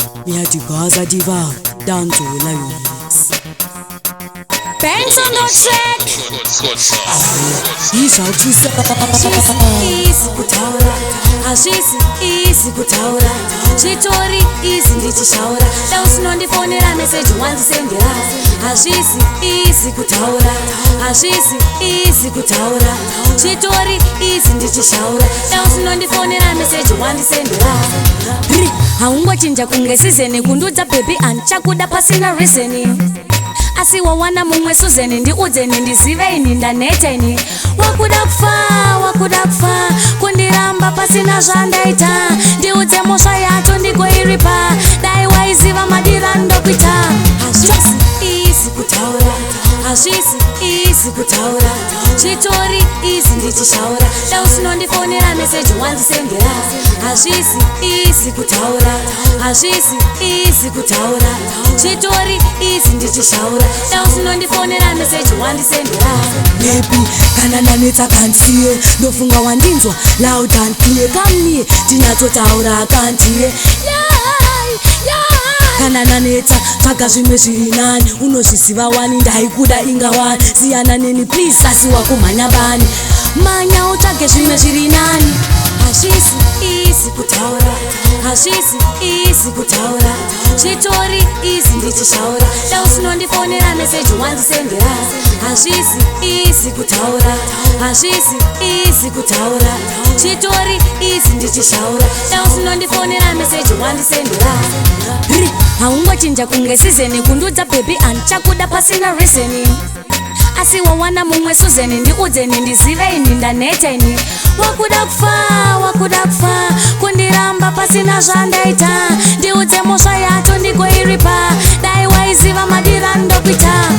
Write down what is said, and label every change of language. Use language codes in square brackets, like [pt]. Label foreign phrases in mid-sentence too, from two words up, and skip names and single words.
[en] Ngiyathigaza diva, danso la yonix. Banks on the track. [zu] Izawuthisa. [sn] Hazvisi easy kutaura, hazvisi easy kutaura. Zvitori easy ndichishaura. Dai usinondifonera message wandisendera. Hazvisi easy kutaura, hazvisi easy kutaura. Zvitori easy ndichishaura. Dai usinondifonera message wandisendera. Ri, haungochinja kunge season kundudza [en] baby and [sn] chakuda pasina reason. Asi wawana mumwe Susan ndiudze ndizive ini ndaneteni. Wakuda kufa, wakuda kufa, kundiramba pasina zvandaita. Ndiudze mhosva yacho ndigoiripa, dai waiziva madira ndokuita. Hazvisi easy kutaura, hazvisi easy kutaura. Zvitori easy ndichishaura, dai usinondifonera message wandisendera. Hazvisi easy kutaura, hazvisi easy kutaura. Zvitori easy ndichishaura, dai usinondifonera message wandisendera. Maybe kana ndanetsa kandisiye, ndofunga wandinzwa [en] loud and clear. Come near, [sn] ndinatotaura kantiye. Yai, yai. Kana ndanetsa, tsvaga zvimwe zviri nani, unozviziva wani, ndaikuda inga wani. Siyana neni please, asi wakumhanya bani? Manya utsvage zvimwe zviri nani. Hazvisi easy kutaura, hazvisi easy kutaura. Zvitori easy ndichishaura, dai usinondifonera message wandisendera. Hazvisi easy kutaura, hazvisi easy kutaura. Zvitori easy ndichishaura, dai usinondifonera message wandisendera. Ri, haungochinja kunge season kundudza [en] baby and [sn] chakuda pasina reason. Asi wawana mumwe Susan ndiudze ndizive ini ndaneteni. Wakuda kufa, wakuda kufa, kundiramba pasina zvandaita. Ndiudze mhosva yacho ndigoiripa, dai waiziva madira ndokuita.